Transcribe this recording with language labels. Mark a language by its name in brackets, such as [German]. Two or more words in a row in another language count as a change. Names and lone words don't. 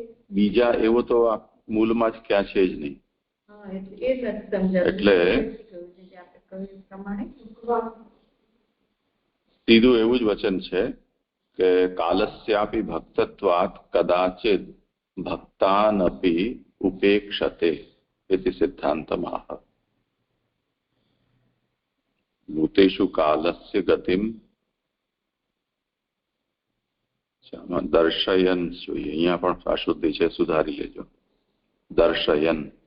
[Gujarati] બીજા એવો તો મૂળમાં જ ક્યાં છે જ નહીં. એટલે સીધું એવું જ વચન છે કે [Sanskrit] કાલસ્યાપી ભક્તત્વાત કદાચિત ભક્તાનપી ઉપેક્ષતે इति सिद्धान्तमाह. भूतेषु कालस्य गतिम दर्शयन જોઈએ. [Gujarati] અહીંયા પણ અશુદ્ધિ છે, સુધારી લેજો. દર્શયન.